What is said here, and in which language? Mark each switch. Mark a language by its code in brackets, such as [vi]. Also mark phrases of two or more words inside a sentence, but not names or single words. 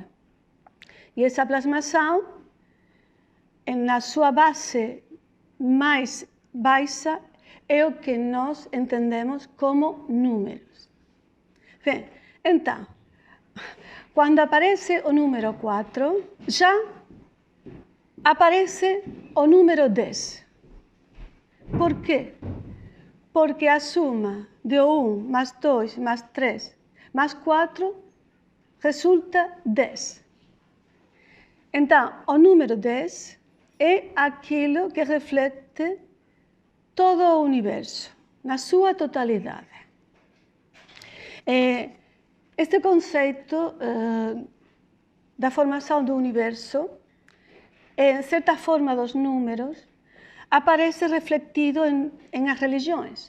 [gl] E esa plasmación, na súa base máis baixa, é o que nós entendemos como números. Ben, entón, cando aparece o número 4, já aparece o número 10. Por quê? Porque a suma de 1 más 2 más 3 más 4 resulta 10. Entón, o número 10 é aquilo que reflecte todo o universo, na súa totalidade. Este conceito da formación do universo, en certa forma dos números, aparece reflectido en as religións.